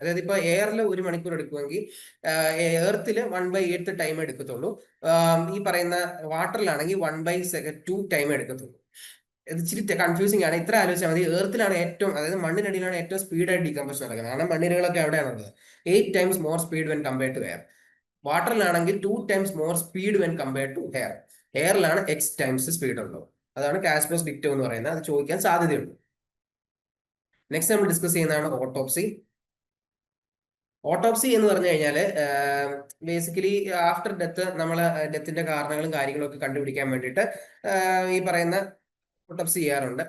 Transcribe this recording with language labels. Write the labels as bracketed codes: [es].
[ml] അതായത് ഇപ്പൊ എയറിൽ 1 മണിക്കൂർ എടുക്കുമെങ്കിൽ എർത്തിൽ 1/8 ടൈം എടുക്കത്തുള്ളൂ. ഈ പറയുന്ന വാട്ടറിലാണെങ്കിൽ 1/2 ടൈം എടുക്കത്തുള്ളൂ. ഇത് ഇച്ചിരി കൺഫ്യൂസിംഗ് ആണ്. ഇത്ര ആലോചിച്ചാൽ മതി. എർത്തിലാണ് ഏറ്റവും, അതായത് മണ്ണിനടിയിലാണ് ഏറ്റവും സ്പീഡായിട്ട് ഡീകമ്പോഷൻ നടക്കുന്നത്. കാരണം മണ്ണിരകളൊക്കെ എവിടെയാണുള്ളത്? [en] 8 times more speed when compared to air. [ml] വാട്ടറിലാണെങ്കിൽ [en] 2 times more speed when compared to air. [ml] എയറിലാണ് X times speed ഉള്ളത്. അതാണ് കാസ്പേഴ്സ് ഡിക്റ്റം എന്ന് പറയുന്നത്. അത് ചോദിക്കാൻ സാധ്യതയുണ്ട്. നെക്സ്റ്റ് നമ്മൾ ഡിസ്കസ് ചെയ്യുന്നതാണ് ഓട്ടോപ്സി. ഓട്ടോപ്സി എന്ന് പറഞ്ഞു കഴിഞ്ഞാൽ ബേസിക്കലി ആഫ്റ്റർ ഡെത്ത് നമ്മൾ ഡെത്തിന്റെ കാരണങ്ങളും കാര്യങ്ങളും ഒക്കെ കണ്ടുപിടിക്കാൻ വേണ്ടിയിട്ട് ഈ പറയുന്ന ഓട്ടോപ്സി ചെയ്യാറുണ്ട്.